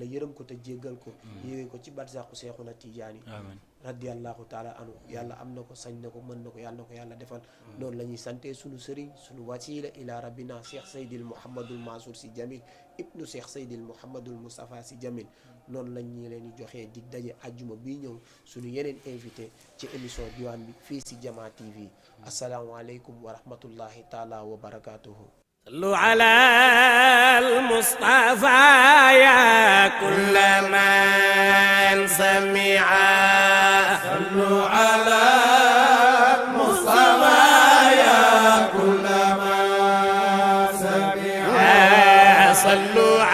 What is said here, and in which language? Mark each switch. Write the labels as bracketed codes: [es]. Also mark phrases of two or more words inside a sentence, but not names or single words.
[wo] yërëm ko te jéggal ko yéege ko ci barzaqu Seexuna Tijaani [ar] رضي الله تعالى عنه [wo] yàlla am na ko sañ na ko mën na ko yàlla na ko yàlla defal noonu la ñuy sante suñu sëriñ suñu [ar] وسيلة إلى ربنا [wo] Cheikh Seydil Mouhamadul Mansour Sy Djamil ibnu Cheikh Seydil Mouhamadul Moustapha Sy Djamil noonu lañ ñu leen di joxee dig daje ajjuma bii ñëw suñu yeneen invité ci émission diwaan bi fii si Jama TV [ar] السلام عليكم ورحمة الله تعالى وبركاته صلوا على المصطفى يا كل من سمع صلوا على المصطفى يا كل من سمع صلوا